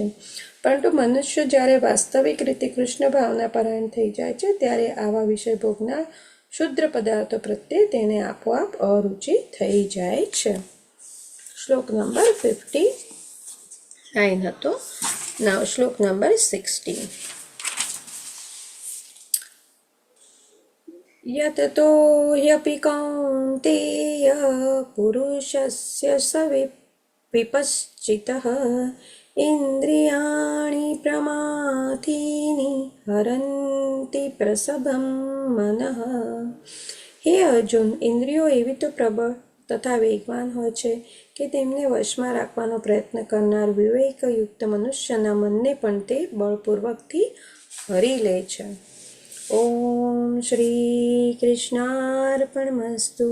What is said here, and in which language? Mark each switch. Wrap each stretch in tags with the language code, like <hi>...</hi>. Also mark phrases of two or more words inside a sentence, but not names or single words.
<gu>પરંતુ મનુષ્ય જ્યારે વાસ્તવિક રીતે કૃષ્ણ ભાવના પરાયણ થઈ જાય છે, ત્યારે આવા વિષય ભોગના શુદ્ર પદાર્થો પ્રત્યે તેને આપોઆપ અરુચિ થઈ જાય છે. શ્લોક નંબર 59 હતો. Now શ્લોક નંબર 60.</gu> <sa>यततो ह्यपि कौन्तेय पुरुषस्य विपश्चितः इन्द्रियाणि प्रमाथीनि हरन्ति प्रसभं मनः.</sa> <gu>હે અર્જુન, ઇન્દ્રિયો એવી તો પ્રબળ તથા વેગવાન હોય છે કે તેમને વશમાં રાખવાનો પ્રયત્ન કરનાર વિવેકયુક્ત મનુષ્યના મનને પણ તે બળપૂર્વકથી હરી લે છે.</gu> <sa>ઓમ શ્રી કૃષ્ણાર્પણમસ્તુ.</sa>